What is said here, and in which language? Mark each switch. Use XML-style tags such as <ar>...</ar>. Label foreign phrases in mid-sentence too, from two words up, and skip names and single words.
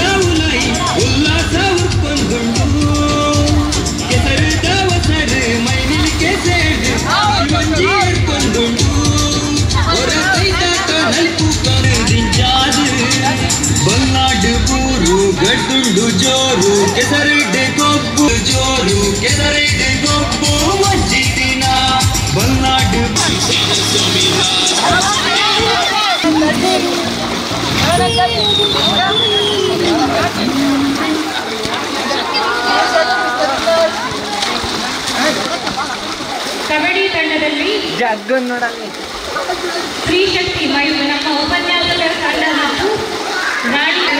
<tcy>ಉಲೈ ಉಲ್ಲಾಸ ಉಟ್ಕೊಂಡುಂಡು ಕೆಸರದ ಒಸರು ಮೈನಿಲ್ಕೆ ಸೇಡು ಮಂಜಿ ಎಡ್ಕೊಂಡುಂಡು ಹೊರತೈತ ನಲ್ಪು ಕರುದಿಂಜಾದು ಬಲ್ನಾಡು ಬೂರು ಗಡ್ಡುಂಡು ಜೋರು ಕೆಸರಿಡ್ಡೆ ಗೊಬ್ಬು ಜೋರು ಕೆಸರಿಡ್ಡೆ ಗೊಬ್ಬು ಮಂಜಿ ದಿನ ಬಲ್ನಾಡು</tcy> <kn>ಕಬಡ್ಡಿ ತಂಡದಲ್ಲಿ ಸ್ತ್ರೀ ಶಕ್ತಿ ಮಹಿಳೆ ನಮ್ಮ ಉಪನ್ಯಾಸಕರ ತಂಡ ಮತ್ತು ರಾಣಿ</kn>